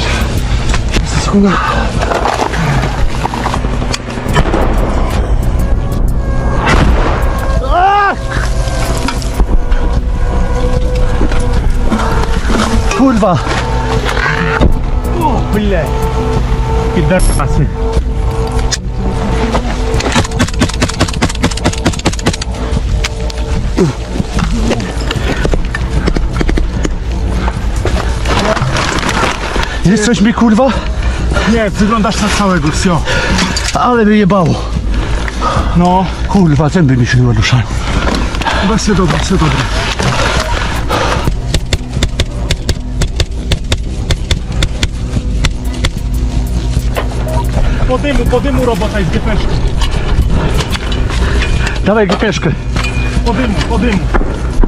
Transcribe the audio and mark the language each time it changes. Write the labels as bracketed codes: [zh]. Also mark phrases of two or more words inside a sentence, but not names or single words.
[uk] Секунду. Kurwa! О, блядь. Підарасы. [pl] Jest coś mi kurwa? Nie, wyglądasz na całego, wsio. Ale by jebało. No, Kurwa, zęby mi się ruszają. [uk] chyba все добре, все добре. По диму робота із ГПшки. [pl] Dawaj GPszkę. [uk] По диму, по диму.